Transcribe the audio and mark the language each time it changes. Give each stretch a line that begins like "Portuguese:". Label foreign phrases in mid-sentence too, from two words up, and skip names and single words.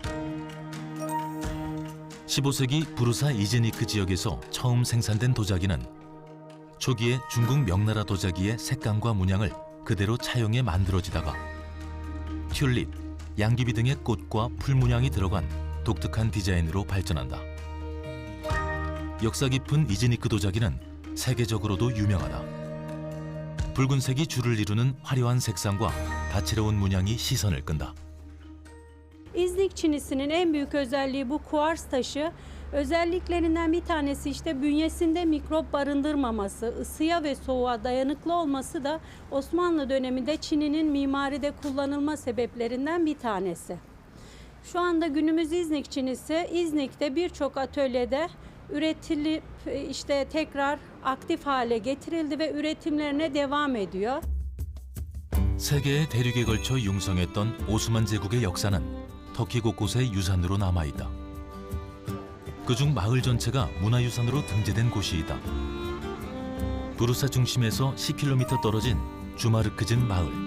Korean: 15세기 부르사 이제니크 지역에서 처음 생산된 도자기는 초기에 중국 명나라 도자기의 색감과 문양을 그대로 차용해 만들어지다가 튤립, 양귀비 등의 꽃과 풀 문양이 들어간 독특한 디자인으로 발전한다. 역사 깊은 이제니크 도자기는 세계적으로도 유명하다. 붉은색이 줄을 이루는 화려한 색상과 다채로운 문양이 시선을 끈다.
Turkish: İznik çinisinin en büyük özelliği bu kuars taşı. Özelliklerinden bir tanesi işte bünyesinde mikrop barındırmaması, ısıya ve soğuğa dayanıklı olması da Osmanlı döneminde çininin mimaride kullanılma sebeplerinden bir tanesi. Şu anda günümüz İznik çinisi İznik'te birçok atölyede üretilip işte tekrar aktif hale getirildi ve üretimlerine devam ediyor.
Korean: 세계의 대륙에 걸쳐 융성했던 오스만 제국의 역사는 터키 곳곳에 유산으로 남아있다. 그중 마을 전체가 문화유산으로 등재된 곳이 있다. 부르사 중심에서 10km 떨어진 주마르크진 마을.